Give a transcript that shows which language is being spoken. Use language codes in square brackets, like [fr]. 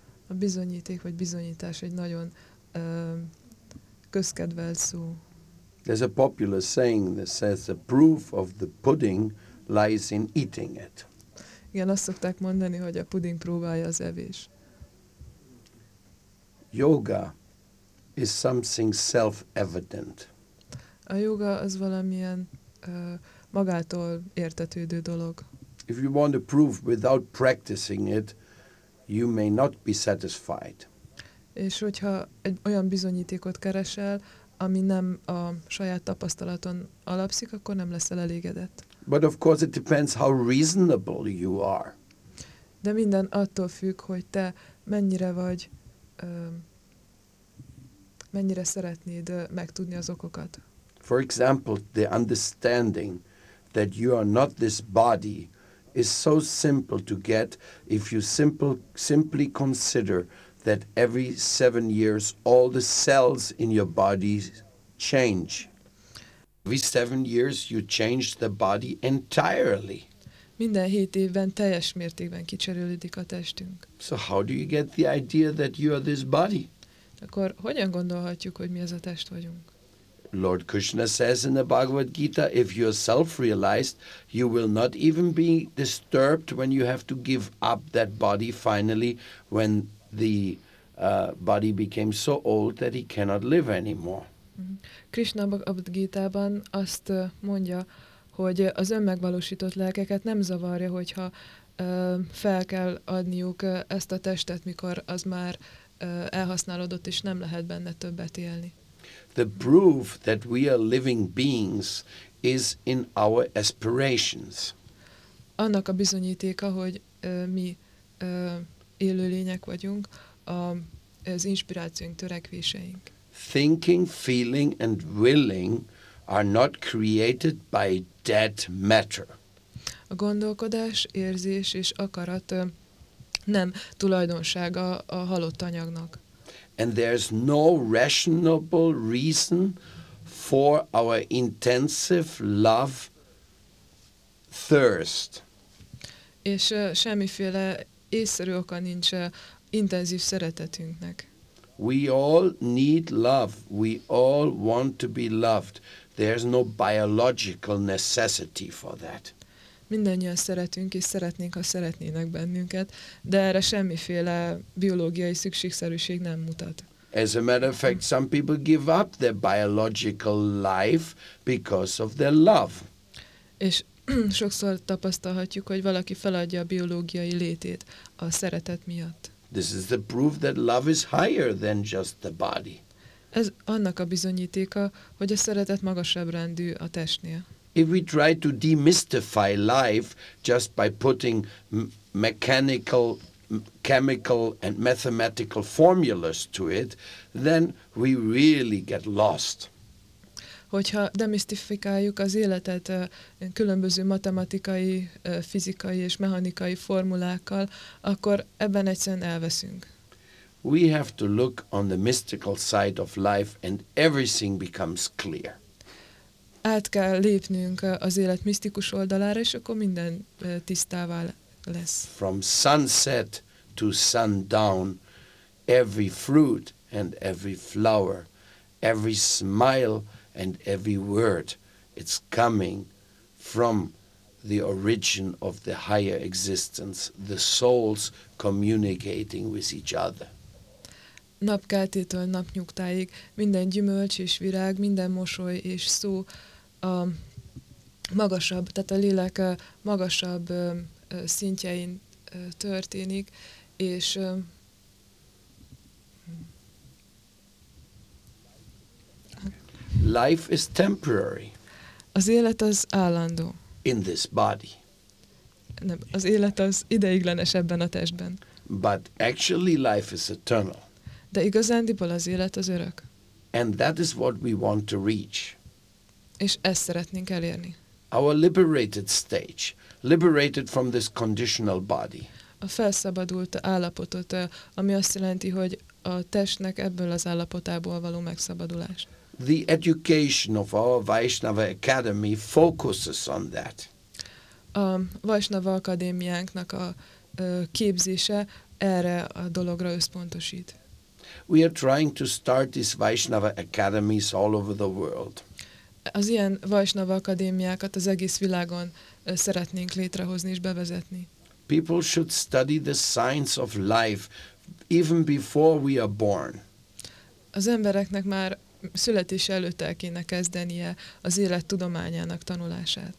[hu] A bizonyíték vagy bizonyítás egy nagyon közkedvelt szó. [en] There's a popular saying that says the proof of the pudding lies in eating it. [hu] Igen, azt szokták mondani, hogy a puding próbálja az evés. [en] Yoga is something self-evident. [hu] A yoga az valamilyen magától értetődő dolog. [en] If you want a proof without practicing it, you may not be satisfied. [hu] És hogyha egy olyan bizonyítékot keresel, ami nem a saját tapasztalaton alapszik, akkor nem leszel elégedett. [en] But of course it depends how reasonable you are. [hu] De minden attól függ, hogy te mennyire vagy, mennyire szeretnéd megtudni az okokat. [en] For example, the understanding that you are not this body is so simple to get if you simply consider that every 7 years all the cells in your body change. Every 7 years you change the body entirely. [hu] Minden 7 évben teljes mértékben kicserélődik a testünk. [en] So how do you get the idea that you are this body? [hu] Akkor hogyan gondolhatjuk, hogy mi ez a test vagyunk? [en] Lord Krishna says in the Bhagavad Gita, if you are self-realized, you will not even be disturbed when you have to give up that body finally, when the body became so old that he cannot live anymore. [hu] Krishna Bhagavad Gita-ban azt mondja, hogy az önmegvalósított lelkeket nem zavarja, hogyha fel kell adniuk ezt a testet, mikor az már elhasználódott és nem lehet benne többet élni. [en] The proof that we are living beings is in our aspirations. [hu] Annak a bizonyítéka, hogy mi élőlények vagyunk, az inspirációink, törekvéseink. [en] Thinking, feeling and willing are not created by dead matter. [hu] A gondolkodás, érzés és akarat nem tulajdonsága a halott anyagnak. [en] And there's no rational reason for our intensive love thirst. [hu] És semmiféle észszerű oka nincs intenzív szeretetünknek. [en] We all need love. We all want to be loved. There's no biological necessity for that. [hu] Mindannyian szeretünk és szeretnénk, ha szeretnének bennünket, de erre semmiféle biológiai szükségszerűség nem mutat. [en] As a matter of fact, some people give up their biological life because of their love. [hu] És sokszor tapasztalhatjuk, hogy valaki feladja a biológiai létét a szeretet miatt. [en] This is the proof that love is higher than just the body. [hu] Ez annak a bizonyítéka, hogy a szeretet magasabb rendű a testnél. [en] If we try to demystify life just by putting mechanical, chemical and mathematical formulas to it, then we really get lost. [hu] Hogyha demisztifikáljuk az életet különböző matematikai, fizikai és mechanikai formulákkal, akkor ebben egyszerűen elveszünk. [en] We have to look on the mystical side of life and everything becomes clear. [hu] Át kell lépnünk az élet misztikus oldalára, és akkor minden tisztává lesz. [en] From sunset to sundown, every fruit and every flower, every smile and every word, it's coming from the origin of the higher existence, the souls communicating with each other. [hu] Napkeltétől napnyugtáig minden gyümölcs és virág, minden mosoly és szó a magasabb, tehát a lélek magasabb szintjein történik, és [en] life is temporary. [hu] Az élet az állandó. [en] In this body. [hu] Nem, az élet az ideiglenes ebben a testben. [en] But actually life is eternal. [hu] De igazándiból az élet az örök. [en] And that is what we want to reach. [hu] És ezt szeretnénk elérni. [en] Our liberated stage, liberated from this conditional body. [hu] A felszabadult állapotot, ami azt jelenti, hogy a testnek ebből az állapotából való megszabadulás. [en] The education of our Vaishnava Academy focuses on that. [hu] a Vaisnava Akadémiánknak a képzése erre a dologra összpontosít. [en] We are trying to start these Vaisnava academies all over the world. [hu] Az ilyen Vaisnava akadémiákat az egész világon szeretnénk létrehozni és bevezetni. [en] People should study the science of life even before we are born. [hu] Az embereknek már születés előtt el kéne kezdenie az élet tudományának tanulását.